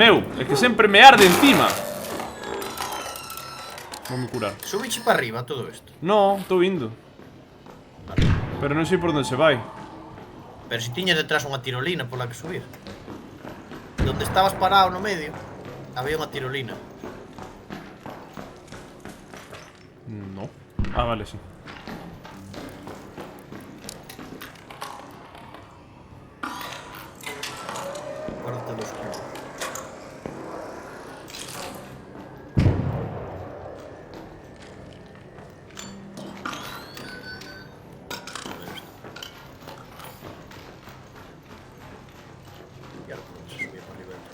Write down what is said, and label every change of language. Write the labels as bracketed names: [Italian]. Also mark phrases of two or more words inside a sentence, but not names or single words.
[Galician] Meu, é que sempre me arde encima. Voume curar. Subiche para arriba todo isto. No, estou indo. Pero non sei por onde se vai. Pero se tiñas detrás unha tirolina pola que subir. Donde estabas parado no medio, había unha tirolina. [Spanish] No. Ah, vale, sí. [Galician] Acuérdate dos puntos. [Spanish] Y ahora por dónde se subía para arriba.